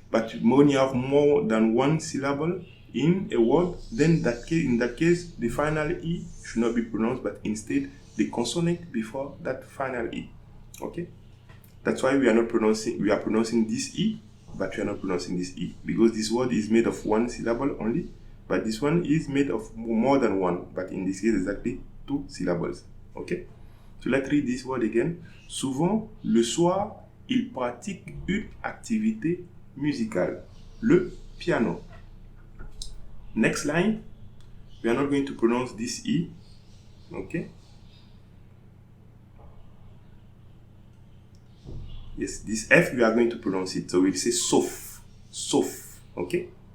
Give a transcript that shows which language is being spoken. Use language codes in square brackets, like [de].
[en] But when you have more than one syllable in a word, then in that case, the final E should not be pronounced, but instead the consonant before that final E. Okay? That's why we are pronouncing this E, but we are not pronouncing this E, because this word is made of one syllable only, but this one is made of more than one, but in this case, exactly 2 syllables. Okay? So let's read this word again. [fr] Souvent, le soir, il pratique une activité musicale, le piano. [en] Next line, we are not going to pronounce this E. Okay? Yes, this F, we are going to pronounce it. So we'll say sauf. Sauf. Okay?